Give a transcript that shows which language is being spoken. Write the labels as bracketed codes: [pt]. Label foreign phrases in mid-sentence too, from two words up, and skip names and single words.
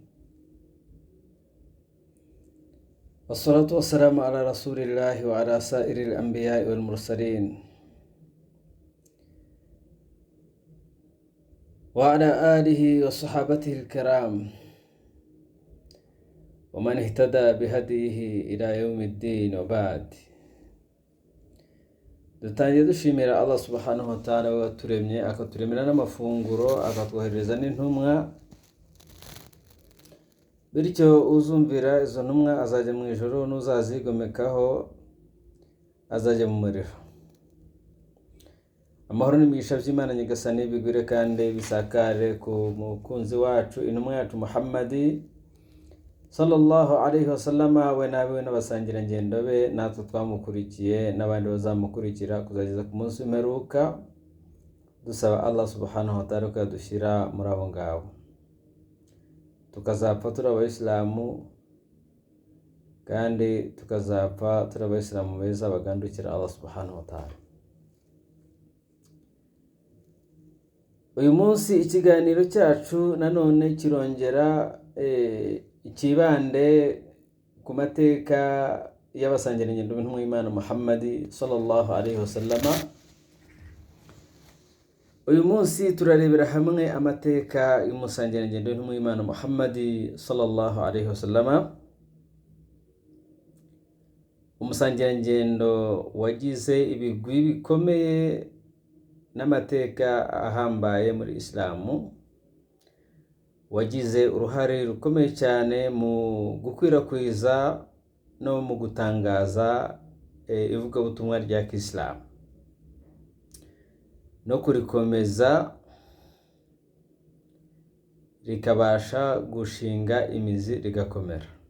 [ar] والصلاة والسلام على رسول الله وعلى سائر الأنبياء والمرسلين وعلى آله وصحابته الكرام ومن اهتدى بهديه إلى يوم الدين وبعد. [rw] dutangiye dushimira Allah [ar] سبحانه وتعالى [rw] waturemye akaturemera n'amafunguro akatwohereza n'intumwa, bityo uzumvira izo ntumwa azajya mu ijoro n'uzazigomekaho azajya mu muriro. Amahoro n'imigisha by'Imana nyagasani bigwire kandi bisakare ku mukunzi wacu intumwa yacu Muhammadi [ar] صلى الله عليه وسلم, [rw] we nabe n'abasangira ngendo be natwe twamukurikiye n'abandi bazamukurikira kuzageza ku munsi w'imperuka. Dusaba Allah [ar] سبحانه وتعالى [rw] ko yadushyira muri abo ngabo tukazapfa turi abayisilamu, kandi tukazapfa turi abayisilamu beza bagandukira Allah [ar] سبحانه وتعالى. [rw] Uyu munsi ikiganiro cyacu nanone kirongera ikibande ku mateka y'abasangirangendo b'intumwa y'Imana Muhammadi [ar] صلى الله عليه وسلم. [rw] Uyu munsi turarebera hamwe amateka y'umusangirangendo w'intumwa y'Imana Muhammadi [ar] صلى الله عليه وسلم, [rw] umusangirangendo wagize ibigwi bikomeye n'amateka ahambaye muri Islamu, wagize uruhare rukomeye cyane mu gukwirakwiza no mu gutangaza ivugabutumwa rya Kisilamu no kurikomeza rikabasha gushinga imizi rigakomera.